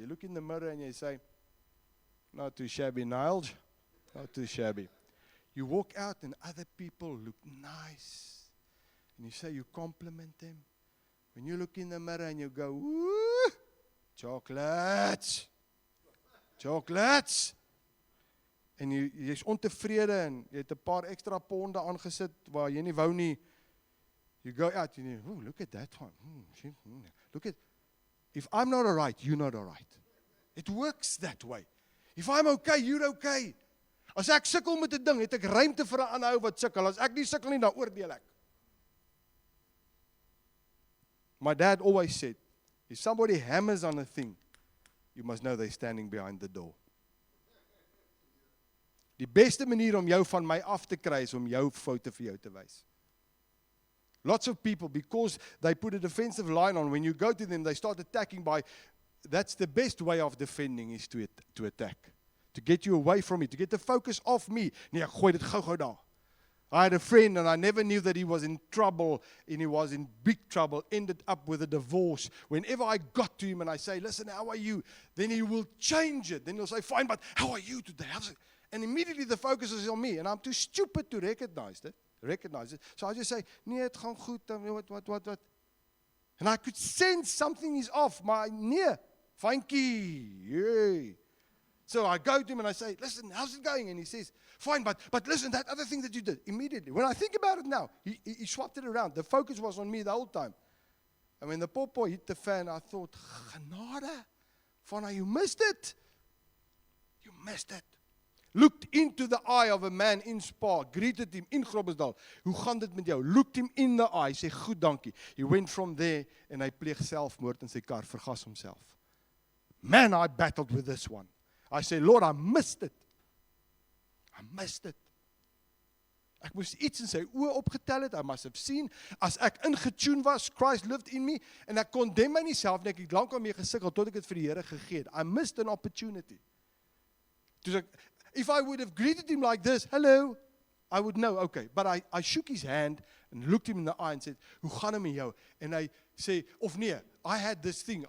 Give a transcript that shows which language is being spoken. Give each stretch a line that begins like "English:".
English: You look in the mirror and you say, not too shabby, Nigel. Not too shabby. You walk out and other people look nice. And you say, you compliment them. When you look in the mirror and you go, woo, chocolates. Chocolates.
Afrikaans: En jy's ontevrede en jy het 'n paar ekstra ponde aangesit waar jy nie wou nie.
English: You go out and you, oh, look at that one. Look at, if I'm not all right, you're not all right. It works that way. If I'm okay, you're okay.
Afrikaans: As ek sukkel met 'n ding, het ek ruimte vir 'n ander ou wat sukkel. As ek nie sukkel nie, dan oordeel ek.
English: My dad always said, if somebody hammers on a thing, you must know they're standing behind the door.
Afrikaans: Die beste manier om jou van my af te kry is om jou foute vir jou te wys.
English: Lots of people, because they put a defensive line on, when you go to them, they start attacking by, that's the best way of defending is to attack. To get you away from me, to get the focus off me.
Afrikaans: Nee, ek gooi dit gou daar.
English: I had a friend and I never knew that he was in trouble and he was in big trouble, ended up with a divorce. Whenever I got to him and I say, listen, how are you? Then he will change it. Then he'll say, fine, but how are you today? And immediately the focus is on me and I'm too stupid to recognize it. So I just say,
Afrikaans: nee, het gaan goed,
English: what? And I could sense something is off. My nee, funky, yay. So I go to him and I say, listen, how's it going? And he says, fine, but listen, that other thing that you did, immediately. When I think about it now, he swapped it around. The focus was on me the whole time. And when the popo hit the fan, I thought, genade, Fana, you missed it. You missed it. Looked into the eye of a man in Spa, greeted him in Groblersdal.
Afrikaans: Hoe gaan dit met jou?
English: Looked him in the eye,
Afrikaans: sê goed dankie.
English: He went from there and
Afrikaans: hy pleeg selfmoord in sy kar, vergas homself.
English: Man, I battled with this one. I say, Lord, I missed it. I missed it.
Afrikaans: Ek moes iets in sy oë opgetel het.
English: I must have seen.
Afrikaans: As ek ingetune was,
English: Christ lived in me.
Afrikaans: En ek condemn my nie self nie. Ek het lank al mee gesukkel tot ek dit vir die Here gegee het.
English: I missed an opportunity. If I would have greeted him like this, hello, I would know, okay. But I shook his hand and looked him in the eye and said,
Afrikaans: hoe gaan het met jou? En hy sê, of nee,
English: I had this thing.